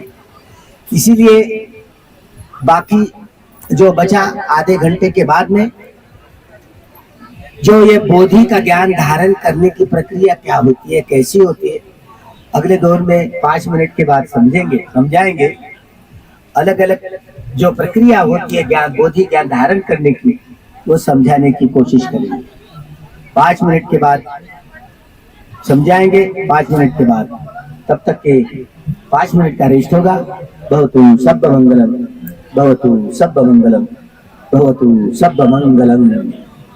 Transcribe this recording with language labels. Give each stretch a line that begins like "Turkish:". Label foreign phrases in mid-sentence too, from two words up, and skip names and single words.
Hindi: इसीलिए बाकी जो बचा आधे घंटे के बाद में जो ये बोधि का ज्ञान धारण करने की प्रक्रिया क्या होती है, कैसी होती है, अगले दौर में 5 मिनट के बाद समझाएंगे। अलग अलग जो प्रक्रिया होती है ज्ञान बोधि ज्ञान धारण करने की, वो समझाने की कोशिश करेंगे। 5 मिनट के बाद समझाएंगे, 5 मिनट के बाद, तब तक के 5 मिनट का रेस्ट होगा।
Pali: भवतु सब्ब मंगलम, भवतु सब्ब मंगलम, भवतु सब्ब मंगलम।